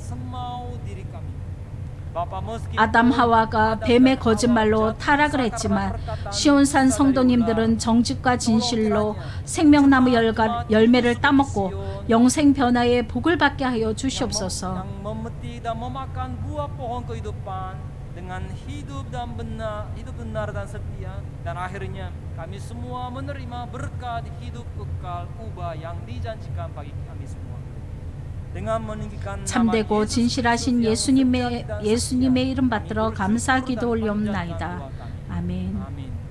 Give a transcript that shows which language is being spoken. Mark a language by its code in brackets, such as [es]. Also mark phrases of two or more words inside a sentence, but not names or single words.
[ko] 아담 하와가 뱀의 거짓말로 타락을 했지만 시온산 성도님들은 정직과 진실로 생명나무 열매를 따먹고 영생 변화의 복을 받게 하여 주시옵소서. [id] dengan hidup benar dan setia dan akhirnya kami semua menerima berkat hidup kekal ubah yang dijanjikan bagi kami semua. dengan meninggikan [ko] 참되고 진실하신 예수님의 이름 받들어 감사 기도 올리옵나이다. 아멘.